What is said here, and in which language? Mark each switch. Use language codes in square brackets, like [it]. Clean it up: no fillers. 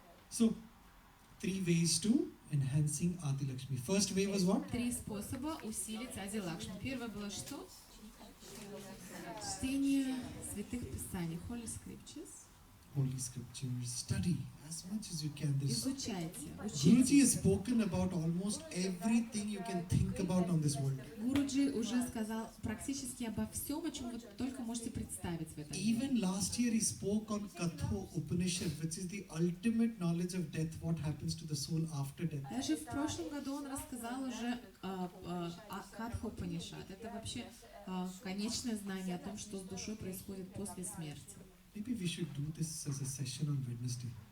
[en] So, 3 ways to enhancing Adi Lakshmi. First way was what? [ru] 3 способа усилить Ади Лакшми. Первое было что? Чтение святых писаний, [en] Holy Scriptures. Holy Scriptures. Study as much as you can. [ru] Изучайте, [en] Guruji [ru] учите. [en] has spoken about almost everything you can think about on this world. [ru] Гуруджи уже сказал практически обо всем, о чем вы только можете представить в этом мире. [en] Even last year he spoke on Katho Upanishad, which is the ultimate knowledge of death, what happens to the soul after death. [ru] Даже в прошлом году он рассказал уже о Катха Упанишад. Это вообще конечное знание о том, что с душой происходит после смерти. [en] Maybe we should do this as a session on Wednesday.